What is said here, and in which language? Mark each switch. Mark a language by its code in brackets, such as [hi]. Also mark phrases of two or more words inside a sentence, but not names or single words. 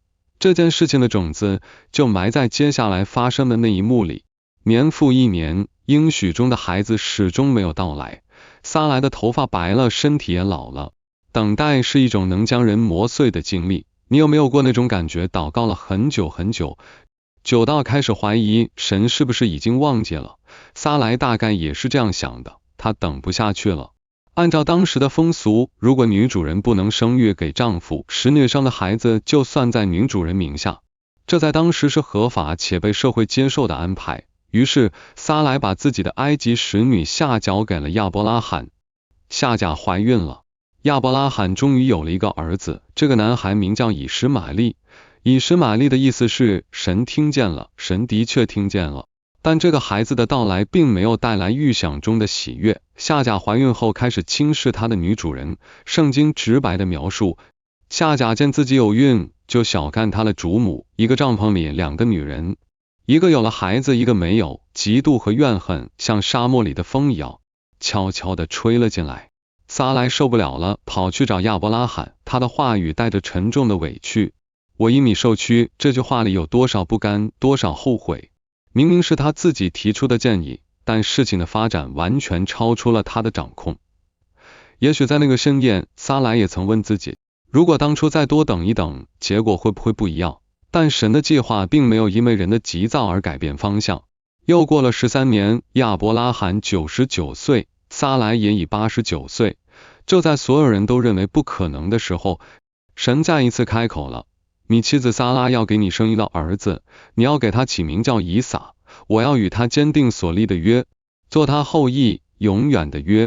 [zh] 這件事情的種子就埋在接下來發生的那一幕裡。年復一年，應許中的孩子始終沒有到來。撒萊的頭髮白了，身體也老了。等待是一種能將人磨碎的經歷。你有沒有過那種感覺？禱告了很久很久，久到開始懷疑神是不是已經忘記了？撒萊大概也是這樣想的，他等不下去了。按照當時的風俗，如果女主人不能生育給丈夫，使女生的孩子就算在女主人名下，這在當時是合法且被社會接受的安排。於是撒萊把自己的埃及使女夏甲給了亞伯拉罕，夏甲懷孕了。亞伯拉罕終於有了一個兒子，這個男孩名叫以實瑪利。以實瑪利的意思是神聽見了，神的確聽見了。但這個孩子的到來並沒有帶來預想中的喜悅。夏甲懷孕後開始輕視她的女主人。聖經直白的描述，夏甲見自己有孕，就小看她的主母。一個帳篷裡2個女人，一個有了孩子，一個沒有。嫉妒和怨恨像沙漠裡的風一樣，悄悄地吹了進來。撒萊受不了了，跑去找亞伯拉罕，他的話語帶着沉重的委屈。我因你受屈，這句話裡有多少不甘，多少後悔。明明是他自己提出的建議，但事情的發展完全超出了他的掌控。也許在那個深夜，撒萊也曾問自己，如果當初再多等一等，結果會不會不一樣？但神的計劃並沒有因為人的急躁而改變方向。又過了13年，亞伯拉罕99歲，撒萊也已89歲。就在所有人都認為不可能的時候，神再一次開口了，你妻子撒拉要給你生一個兒子，你要給他起名叫以撒，我要與他堅定所立的約，做他後裔永遠的約。